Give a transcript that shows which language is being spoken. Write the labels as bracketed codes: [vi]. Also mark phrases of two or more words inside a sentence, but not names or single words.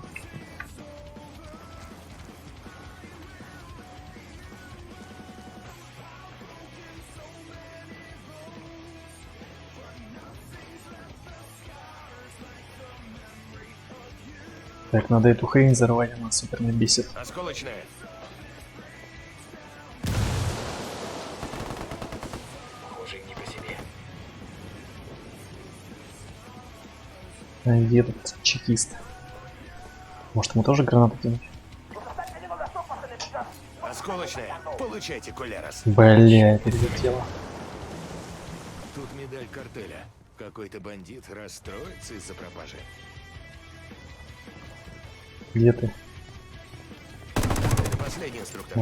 [ru] Так, надо эту хрень взорвать, она супер меня бесит. Осколочная. Похоже, им не по себе. А где тут чекист? Может, ему тоже гранату кинуть? [es] Nos están cayendo las tropas enemigas. [ru] Осколочная. Получайте, кулерос. Бля, перелетело. Тут медаль картеля. Какой-то бандит расстроится из-за пропажи. Где ты? Это последний инструктор.